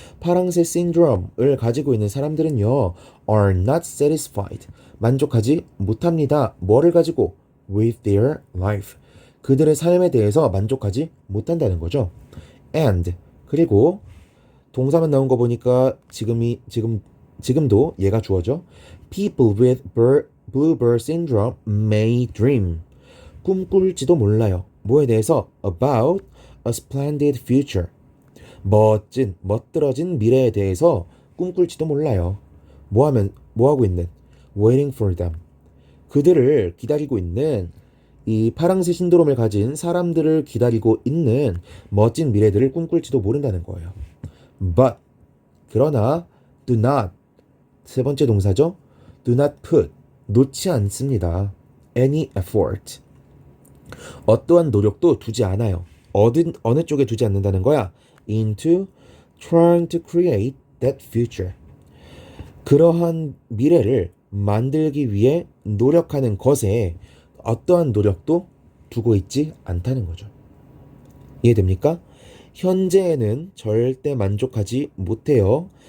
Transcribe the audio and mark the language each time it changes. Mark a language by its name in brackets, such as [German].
[Korean] 파랑새 신드롬을 가지고 있는 사람들은요, [English] are not satisfied. [Korean] 만족하지 못합니다. 뭐를 가지고? [English] with their life. [Korean] 그들의 삶에 대해서 만족하지 못한다는 거죠. [English] and. [Korean] 그리고 동사만 나온 거 보니까 지금도 얘가 주어져. [English] People with bluebird syndrome may dream. [Korean] 꿈꿀지도 몰라요. 뭐에 대해서? [English] About a splendid future. [Korean] 멋들어진 미래에 대해서 꿈꿀지도 몰라요. 뭐 하고 있는? [English] Waiting for them. [Korean] 그들을 기다리고 있는 이 파랑새 신드롬을 가진 사람들을 기다리고 있는 멋진 미래들을 꿈꿀지도 모른다는 거예요. [English] But, [Korean] 그러나, [English] do not, [Korean] 세 번째 동사죠. [English] do not put, [Korean] 놓지 않습니다. [English] any effort. [Korean] 어떠한 노력도 두지 않아요. 어느 쪽에 두지 않는다는 거야? [English] into trying to create that future. [Korean] 그러한 미래를 만들기 위해 노력하는 것에 어떠한 노력도 두고 있지 않다는 거죠. 이해됩니까? 현재에는 절대 만족하지 못해요.